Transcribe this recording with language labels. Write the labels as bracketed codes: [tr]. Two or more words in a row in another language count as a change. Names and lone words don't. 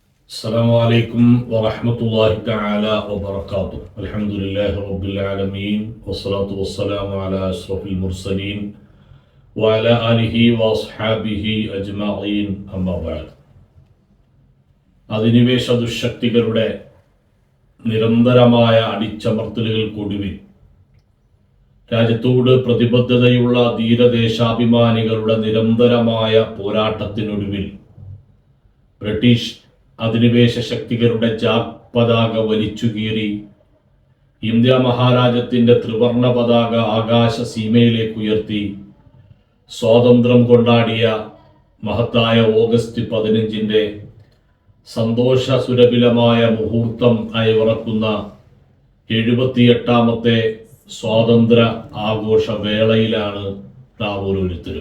[ar] السلام عليكم ورحمة الله تعالى وبركاته. الحمد لله رب العالمين والصلاة والسلام على أشرف المرسلين وعلى آله وأصحابه أجمعين أما بعد. [ml] അധിനിവേശ ദുശക്തികളുടെ നിരന്തരമായ അടിച്ചമർത്തലുകൾക്കൊടുവിൽ രാജ്യത്തോട് പ്രതിബദ്ധതയുള്ള ധീരദേശാഭിമാനികളുടെ നിരന്തരമായ പോരാട്ടത്തിനൊടുവിൽ ബ്രിട്ടീഷ് അധിനിവേശ ശക്തികളുടെ പതാക വലിച്ചുകീറി ഇന്ത്യ മഹാരാജ്യത്തിൻ്റെ ത്രിവർണ പതാക ആകാശ സീമയിലേക്ക് ഉയർത്തി സ്വാതന്ത്ര്യം കൊണ്ടാടിയ മഹത്തായ ഓഗസ്റ്റ് 15 സന്തോഷ സുരഭിലമായ മുഹൂർത്തം അയവിറക്കുന്ന 78ാമത്തെ സ്വാതന്ത്ര്യ ആഘോഷ വേളയിലാണ് നാം ഓരോരുത്തരും.